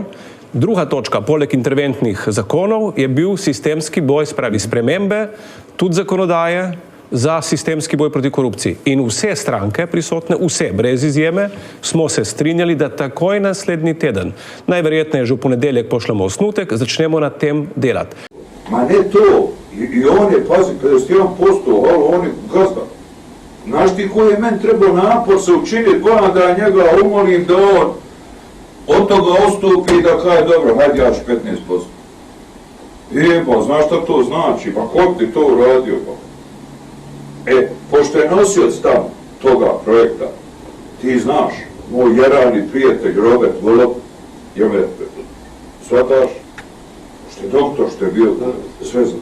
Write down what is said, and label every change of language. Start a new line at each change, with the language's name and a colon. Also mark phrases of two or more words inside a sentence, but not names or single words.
Slovenian: Druga točka, poleg interventnih zakonov, je bil sistemski boj, spravi spremembe, tudi zakonodaje, za sistemski boj proti korupciji. In vse stranke prisotne, vse, brez izjeme, smo se strinjali, da takoj naslednji teden, najverjetneje že v ponedeljek pošljemo osnutek, začnemo na tem delati.
Bosnian: Ma ne to, i on je, pazi, 51%, on je gazda. Znaš ti koji je meni trebao napor se učiniti, bolam da njega umolim da on od toga ostupi i da kaže, dobro, hajde ja ću 15%. Pa, znaš šta to znači, pa ko ti to uradio, pa? Pošto je nosioc tam toga projekta, ti znaš, moj jerani prijatelj Robert Golob, shvataš, što je doktor, što je bio, sve znam.